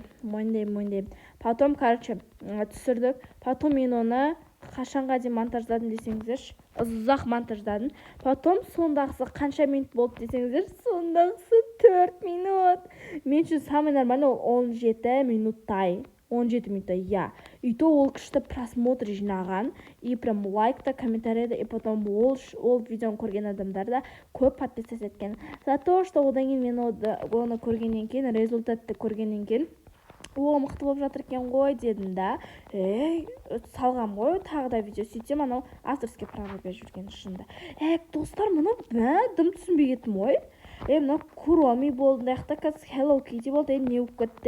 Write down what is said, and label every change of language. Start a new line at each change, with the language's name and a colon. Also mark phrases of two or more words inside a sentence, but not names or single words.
Kazakh: Мойындаймын.
Russian: Потом, короче,
Kazakh: түсірдік. Потом мен оны қашанға дейін монтаждадым десеңіздерші, ұзақ монтаждадым. Потом сондағысы қанша минут болды десеңіздер, сондағысы 4 минут. Мен үшін
Russian: самый нормальный
Kazakh: ол 17 минуттай. 17 минутта, я.
Russian: И то
Kazakh: ол күшті просмотр жинаған,
Russian: и прям
Kazakh: лайкта, комментарийда, и потом ол видеоны көрген адамдар да көп подписаться еткен.
Russian: За то, что
Kazakh: одан кейін мен оны көргеннен кейін, результатты көргеннен кейін, о, мықты болып жатыр екен ғой дедім да. Салғам ғой, тағы да видео сөйтсем, анау
Russian: авторский право
Kazakh: беріп жүрген шынында. Достар, мұны дым түсінбей кеттім ғой. Мына Куроми болды, даяқта қазір Hello Kitty болды, не болып кетті?